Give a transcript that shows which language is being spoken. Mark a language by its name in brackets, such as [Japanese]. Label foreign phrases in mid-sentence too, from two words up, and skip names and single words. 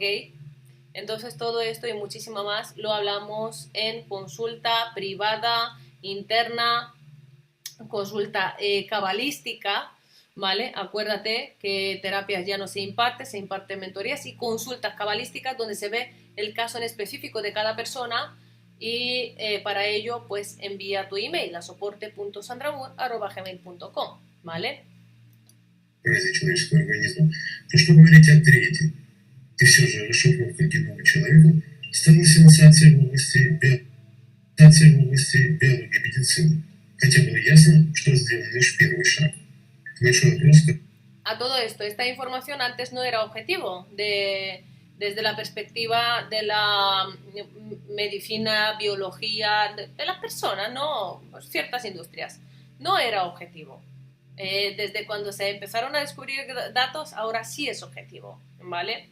[Spanish] Entonces todo esto y muchísimo más lo hablamos en consulta privada, interna, consulta cabalística, ¿vale? Acuérdate que terapias ya no se imparten mentorías y consultas cabalísticas donde se ve el caso en específico de cada persona y para ello pues envía tu email a soporte.sandramur@gmail.com, ¿vale? [Russian] Человеческого организма, то что говорить о третьем? И все же расшифровка генома человека стала сенсацией в области биологии и медицины. Хотя было ясно, что сделан лишь первый шаг. Большой вопрос. [Spanish] A todo esto, esta información antes no era objetivo desde la perspectiva de la medicina, biología, de las personas, no, ciertas industrias. No era objetivo. Desde cuando se empezaron a descubrir datos, ahora sí es objetivo, ¿vale?